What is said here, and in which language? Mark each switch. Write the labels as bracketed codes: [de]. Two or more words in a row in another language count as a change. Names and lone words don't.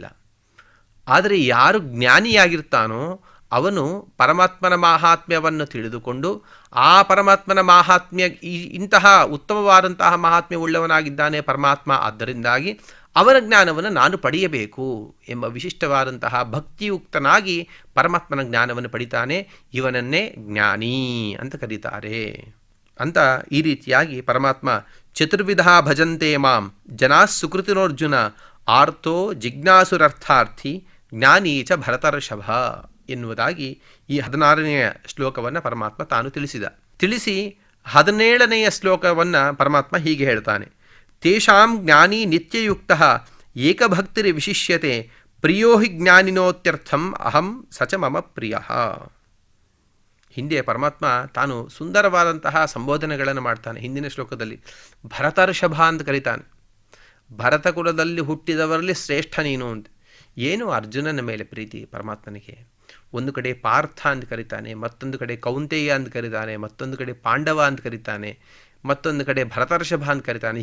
[kn] ಆದರೆ ಯಾರು ಜ್ಞಾನಿಯಾಗಿರ್ತಾನೋ ಅವನು ಪರಮಾತ್ಮನ ಮಾಹಾತ್ಮ್ಯವನ್ನು ತಿಳಿದುಕೊಂಡು ಆ ಪರಮಾತ್ಮನ ಮಾಹಾತ್ಮ್ಯ ಇಂತಹ ಉತ್ತಮವಾದಂತಹ ಮಾಹಾತ್ಮ್ಯ ಉಳ್ಳವನಾಗಿದ್ದಾನೆ ಪರಮಾತ್ಮ, ಆದ್ದರಿಂದಾಗಿ ಅವನ ಜ್ಞಾನವನ್ನು ನಾನು ಪಡೆಯಬೇಕು ಎಂಬ ವಿಶಿಷ್ಟವಾದಂತಹ ಭಕ್ತಿಯುಕ್ತನಾಗಿ ಪರಮಾತ್ಮನ ಜ್ಞಾನವನ್ನು ಪಡಿತಾನೆ. ಇವನನ್ನೇ ಜ್ಞಾನಿ ಅಂತ ಕರೀತಾರೆ ಅಂತ. ಈ ರೀತಿಯಾಗಿ ಪರಮಾತ್ಮ [sa] ಚತುರ್ವಿಧ ಭಜಂತೆ ಮಾಂ ಜನಾ ಸುಕೃತಿನೋರ್ಜುನ ಆರ್ತೋ ಜಿಜ್ಞಾಸುರರ್ಥಾರ್ಥಿ ಜ್ಞಾನೀಚ ಭರತರ್ಷಭ [kn] ಎನ್ನುವುದಾಗಿ ಈ 16ನೆಯ ಶ್ಲೋಕವನ್ನು ಪರಮಾತ್ಮ ತಾನು ತಿಳಿಸಿ 17ನೆಯ ಶ್ಲೋಕವನ್ನು ಪರಮಾತ್ಮ ಹೀಗೆ ಹೇಳ್ತಾನೆ. [sa] ತೇಷಾಂ ಜ್ಞಾನಿ ನಿತ್ಯಯುಕ್ತಃ ಏಕಭಕ್ತಿರಿ ವಿಶಿಷ್ಯತೆ ಪ್ರಿಯೋ ಹಿ ಜ್ಞಾನಿನೋತ್ಯರ್ಥಂ ಅಹಂ ಸಚ ಮಮ ಪ್ರಿಯಃ. [kn] ಹಿಂದೆ ಪರಮಾತ್ಮ ತಾನು ಸುಂದರವಾದಂತಹ ಸಂಬೋಧನೆಗಳನ್ನು ಮಾಡ್ತಾನೆ. ಹಿಂದಿನ ಶ್ಲೋಕದಲ್ಲಿ ಭರತರ್ಷಭ ಅಂತ ಕರೀತಾನೆ. ಭರತ ಕುಲದಲ್ಲಿ ಹುಟ್ಟಿದವರಲ್ಲಿ ಶ್ರೇಷ್ಠ ನೀನು ಅಂತ. ಏನು ಅರ್ಜುನನ ಮೇಲೆ ಪ್ರೀತಿ ಪರಮಾತ್ಮನಿಗೆ. ಒಂದು ಕಡೆ ಪಾರ್ಥ ಅಂತ ಕರೀತಾನೆ, ಮತ್ತೊಂದು ಕಡೆ ಕೌಂತೆಯ ಅಂತ ಕರೀತಾನೆ, ಮತ್ತೊಂದು ಕಡೆ ಪಾಂಡವ ಅಂತ ಕರೀತಾನೆ, ಮತ್ತೊಂದು ಕಡೆ ಭರತರ್ಷಭ ಅಂತ ಕರೀತಾನೆ.